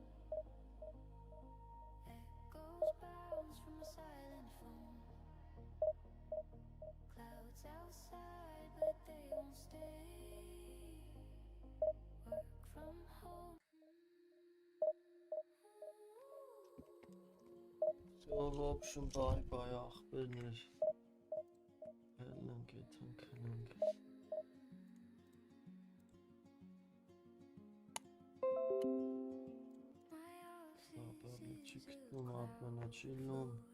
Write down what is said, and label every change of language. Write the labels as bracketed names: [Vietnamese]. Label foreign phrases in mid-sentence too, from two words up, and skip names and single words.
[English] Echoes bounce from a silent phone. Clouds outside, but they won't stay. Work from home. So, [Russian] в общем, [Armenian] bye ախպերներ։ Հելանք եթանք հնանք։ Ապալի չիկտում ապանաչիլում։